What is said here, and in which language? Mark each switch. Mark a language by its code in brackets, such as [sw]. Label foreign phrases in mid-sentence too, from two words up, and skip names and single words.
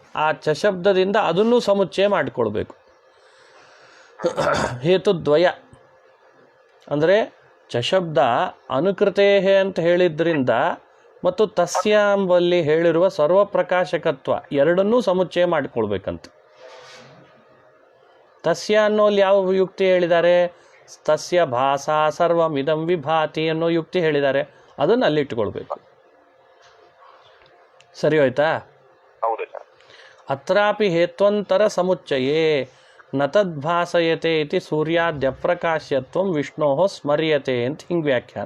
[kn] ಆ ಚಶಬ್ದದಿಂದ ಅದನ್ನು ಸಮುಚ್ಚಯ ಮಾಡಿಕೊಳ್ಬೇಕು. ಹೇತುದ್ವಯ ಅಂದರೆ ಚಶಬ್ದ ಅನುಕೃತೇಹೆ ಅಂತ ಹೇಳಿದ್ರಿಂದ ಮತ್ತು ತಸ್ಯ ಎಂಬಲ್ಲಿ ಹೇಳಿರುವ ಸರ್ವಪ್ರಕಾಶಕತ್ವ ಎರಡನ್ನೂ ಸಮುಚ್ಚಯ ಮಾಡಿಕೊಳ್ಬೇಕಂತ. ತಸ್ಯ ಅನ್ನೋಲ್ಲಿ ಯಾವ ಯುಕ್ತಿ ಹೇಳಿದ್ದಾರೆ? [sa] ತಸ್ಯ ಭಾಸಾ ಸರ್ವಮಿದಂ ವಿಭಾತಿ [kn] ಅನ್ನೋ ಯುಕ್ತಿ ಹೇಳಿದ್ದಾರೆ, ಅದನ್ನು ಅಲ್ಲಿಟ್ಟುಕೊಳ್ಬೇಕು. ಸರಿ ಹೋಯ್ತಾ? [sa] ಅತ್ರಾಪಿ ಹೇತ್ವಂತರ ಸಮುಚ್ಚಯೇ ನ ತದ್ಭಾಸಯತೆ ಇತಿ ಸೂರ್ಯಾದ್ಯಪ್ರಕಾಶ್ಯತ್ವಂ ವಿಷ್ಣೋ ಸ್ಮರ್ಯತೆ [kn] ಅಂತ ಹಿಂಗೆ ವ್ಯಾಖ್ಯಾನ.